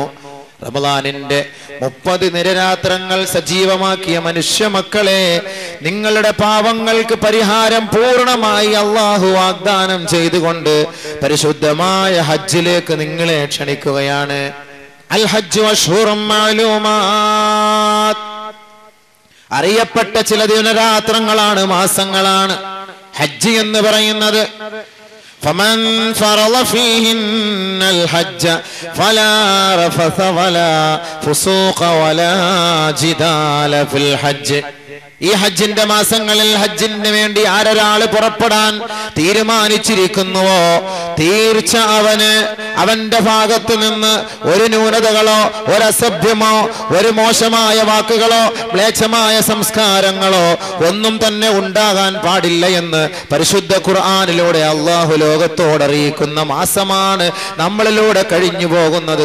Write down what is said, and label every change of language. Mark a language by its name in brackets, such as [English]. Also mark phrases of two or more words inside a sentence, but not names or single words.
[Malayalam] റമളാനിന്റെ 30 നിരരാത്രങ്ങൾ സജീവമാക്കിയ മനുഷ്യ മക്കളെ, നിങ്ങളുടെ പാവങ്ങൾക്ക് പരിഹാരം പൂർണ്ണമായി അല്ലാഹു വാഗ്ദാനം ചെയ്തുകൊണ്ട് പരിശുദ്ധമായ ഹജ്ജിലേക്ക് നിങ്ങളെ ക്ഷണിക്കുകയാണ്. [Arabic] الحج أشهر معلومات, [Malayalam] അറിയപ്പെട്ട ചില ദിനരാത്രങ്ങളാണ്, മാസങ്ങളാണ് ഹജ്ജ് എന്ന് പറയുന്നത്. [Arabic] فمن فرض فيهن الحج فلا رفث ولا فسوق ولا جدال في الحج. [Malayalam] ഈ ഹജ്ജിന്റെ മാസങ്ങളിൽ ഹജ്ജിന് വേണ്ടി ആരൊരാൾ പുറപ്പെടാൻ തീരുമാനിച്ചിരിക്കുന്നുവോ തീർച്ച അവന്റെ ഭാഗത്തു നിന്ന് ഒരു ന്യൂനതകളോ ഒരു അസഭ്യമോ ഒരു മോശമായ വാക്കുകളോ മ്ലേച്ഛമായ സംസ്കാരങ്ങളോ ഒന്നും തന്നെ ഉണ്ടാകാൻ പാടില്ല എന്ന് പരിശുദ്ധ ഖുർആനിലൂടെ അല്ലാഹു ലോകത്തോടറിയിക്കുന്ന മാസമാണ് നമ്മളിലൂടെ കഴിഞ്ഞു പോകുന്നത്.